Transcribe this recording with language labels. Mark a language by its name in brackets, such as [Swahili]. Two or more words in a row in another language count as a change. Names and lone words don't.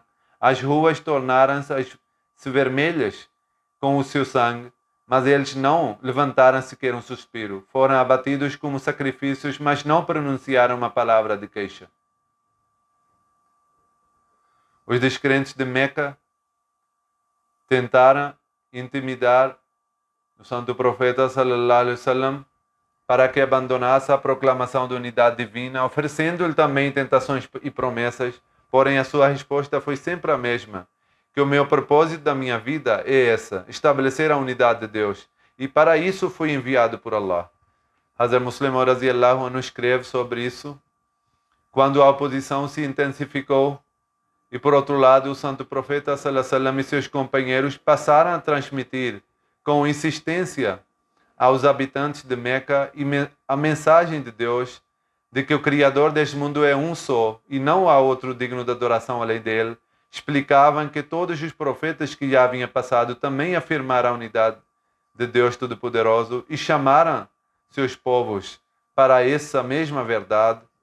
[Portuguese] As ruas tornaram-se vermelhas com o seu sangue, mas eles não levantaram sequer um suspiro. Foram abatidos como sacrifícios, mas não pronunciaram uma palavra de queixa. Os descrentes de Meca tentaram intimidar o santo profeta [Arabic] صلى الله عليه وسلم [Portuguese] para que abandonasse a proclamação da unidade divina, oferecendo-lhe também tentações e promessas, porém a sua resposta foi sempre a mesma, que o meu propósito da minha vida é essa, estabelecer a unidade de Deus, e para isso fui enviado por Allah. Hazrat Muslim [Arabic] رضي الله عنه [Portuguese] escreve sobre isso, quando a oposição se intensificou, e por outro lado o santo profeta sallallahu [Arabic] عليه وسلم [Portuguese] e seus companheiros passaram a transmitir com insistência aos habitantes de Meca a mensagem de Deus de que o Criador deste mundo é um só e não há outro digno de adoração além dele, explicavam que todos os profetas que já haviam passado também afirmaram a unidade de Deus Todo-Poderoso e chamaram seus povos para essa mesma verdade.